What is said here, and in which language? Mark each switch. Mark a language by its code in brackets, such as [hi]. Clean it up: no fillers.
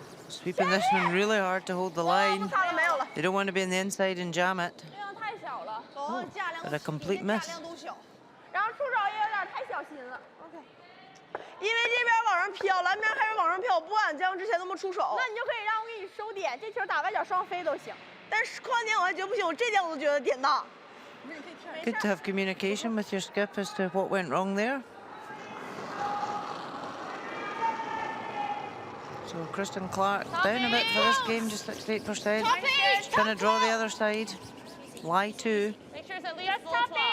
[en] Sweeping this one really hard to hold the line. They don't want to be on the inside and jam it. [zh] 力量太小了，架量 [en] But a complete miss. [zh] 都小，然后出手也有点太小心了。OK， 因为这边往上飘，蓝边开始往上飘，不敢像之前那么出手。那你就可以让我给你收点，这球打外角双飞都行。但是跨点我还觉得不行，我这点我都觉得点大。 [en] Good to have communication with your skip as to what went wrong there. So Kristen Clark down a bit for this game, just 68%. Trying to draw the other side. Lie 2. Make sure it's at least full 12.